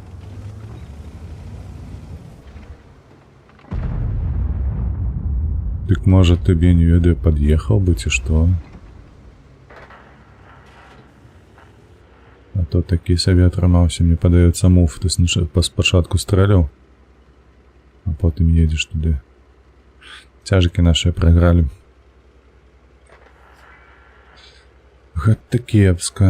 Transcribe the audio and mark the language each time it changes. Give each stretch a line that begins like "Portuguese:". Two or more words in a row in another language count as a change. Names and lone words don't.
Russian: Дык Так может тебе
Belarusian: не ведаю,
Russian: подъехал бы, ці что?
Belarusian: А то такі сабе атрымаўся, мне падаецца мув. Ты спачатку стрэляў, а потым едзеш туды. Цяжкі нашыя прайгралі. Гэта кепска.